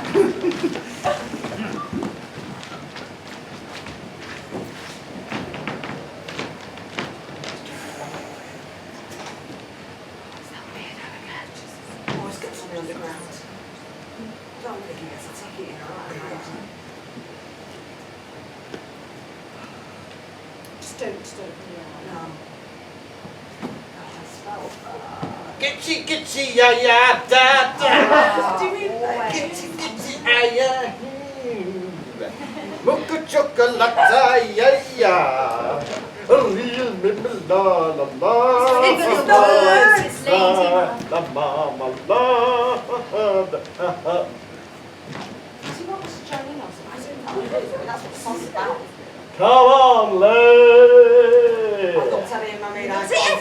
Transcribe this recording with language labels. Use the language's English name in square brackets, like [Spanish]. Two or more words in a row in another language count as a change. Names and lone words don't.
[English] Always get something underground. I don't think he gets a ticket, you know. Just don't. No. Gitchy, ya, da, da. Do we Gitchy, ya. Mocha chocolate, ya. La la la. It's the words, it's Lady La mama la. See what was Jolene on? I don't know. That's what the song's about. Come on, lay. I'm not telling him I mean I can't